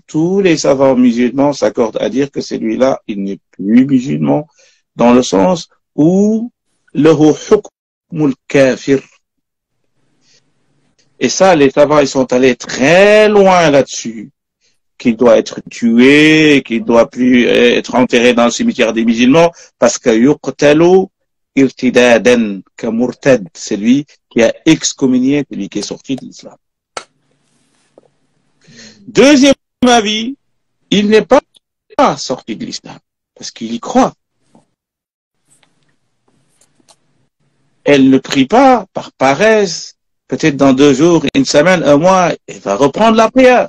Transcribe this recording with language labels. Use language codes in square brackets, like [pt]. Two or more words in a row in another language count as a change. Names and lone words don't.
[fr] Tous les savants musulmans s'accordent à dire que celui-là, il n'est plus musulman, dans le sens où le [ar] حكم الكافر. [fr] Et ça, les savants, ils sont allés très loin là-dessus. Qu'il doit être tué, qu'il doit plus être enterré dans le cimetière des musulmans, parce que [ar] يقتل ارتدادا كمرتد, [fr] c'est lui qui a excommunié celui qui est sorti de l'islam. Deuxième avis, il n'est pas sorti de l'islam, parce qu'il y croit. Elle ne prie pas par paresse, peut-être dans 2 jours, une semaine, un mois, elle va reprendre la prière.